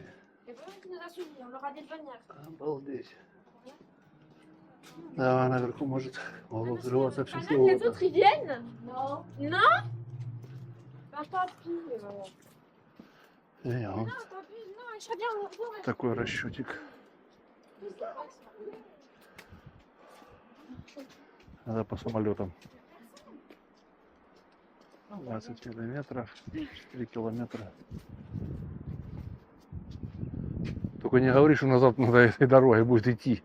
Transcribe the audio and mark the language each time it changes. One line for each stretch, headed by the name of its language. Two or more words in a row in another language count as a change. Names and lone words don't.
French: Et puis, tu nous as suivis, on aura des bannières.
Russian: Обалдеть. Да, наверху может могло взрываться все
French: Pendant que les autres, ils viennent? Non. Non? Bah, tant pis.
Russian: Вот
French: Non, tant pis, non, Aïcha, viens, on revoit.
Russian: такой расчетик. Надо по самолетам. 20 километров, 4 километра. Только не говори, что назад надо этой дорогой будет идти.